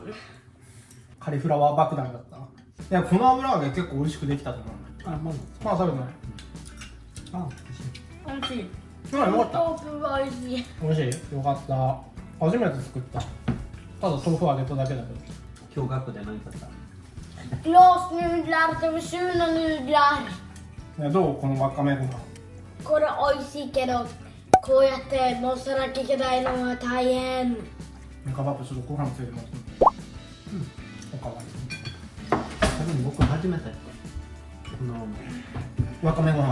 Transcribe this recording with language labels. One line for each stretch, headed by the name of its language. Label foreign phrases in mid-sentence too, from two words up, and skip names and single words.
Japanese: カリフラワー爆弾だった。いや、この油揚げ結構美味しくできたと思う。あ、まだ。まだ食べてない。あ、美味しい。よかった。豆腐が美味しい。美味しい。よかった。初めて作った。ただ豆腐を揚げただけだけど。今日学で何買った？
Swedish: Glasnudlar till surna nudlar。
Japanese: ね、どうこのわかめご飯。これ美味しいけど、こうやって乗せなきゃいけないのは大変。カバップちょっとご飯ついてます。おかわり。多分僕初めてこのわかめご飯。